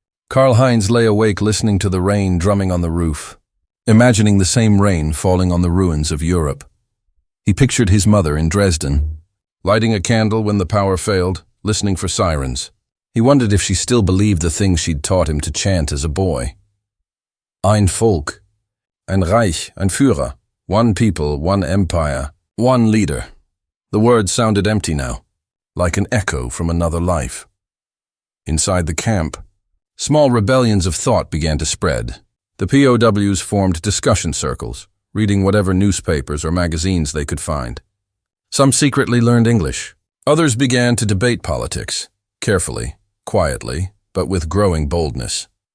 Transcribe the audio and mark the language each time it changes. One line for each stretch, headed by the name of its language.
English: Karl-Heinz lay awake listening to the rain drumming on the roof, imagining the same rain falling on the ruins of Europe. He pictured his mother in Dresden, lighting a candle when the power failed, listening for sirens. He wondered if she still believed the things she'd taught him to chant as a boy.
German: Ein Volk, ein Reich, ein Führer,
English: one people, one empire, one leader. The words sounded empty now, like an echo from another life. Inside the camp, small rebellions of thought began to spread. The POWs formed discussion circles, reading whatever newspapers or magazines they could find. Some secretly learned English. Others began to debate politics, carefully, quietly, but with growing boldness.